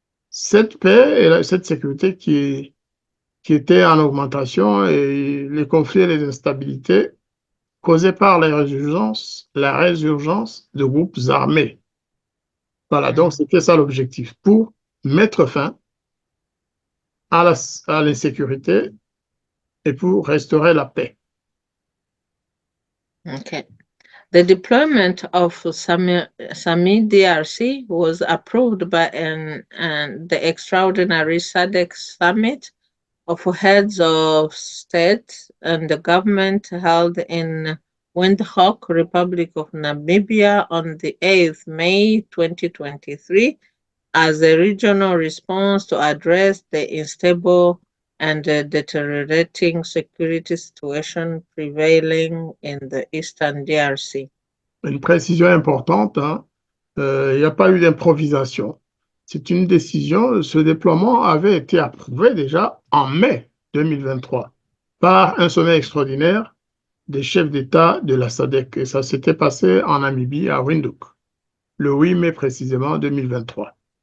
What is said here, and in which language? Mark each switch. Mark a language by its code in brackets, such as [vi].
[fr] Cette paix et cette sécurité qui était en augmentation et les conflits et les instabilités causés par la résurgence de groupes armés. Voilà, donc c'était ça l'objectif, pour mettre fin à l'insécurité et pour restaurer la paix. Okay. [en] The deployment of Sami DRC was approved by the extraordinary SADC summit of heads of state and the government held in Windhoek, Republic of Namibia on the 8th May 2023 as a regional response to address the unstable and deteriorating security situation prevailing in the Eastern DRC. [fr] Une précision importante, hein, il n'y a pas eu d'improvisation. C'est une décision, ce déploiement avait été approuvé déjà en mai 2023 par un sommet extraordinaire des chefs d'État de la SADC. Et ça s'était passé en Namibie, à Windhoek, le 8 mai précisément 2023.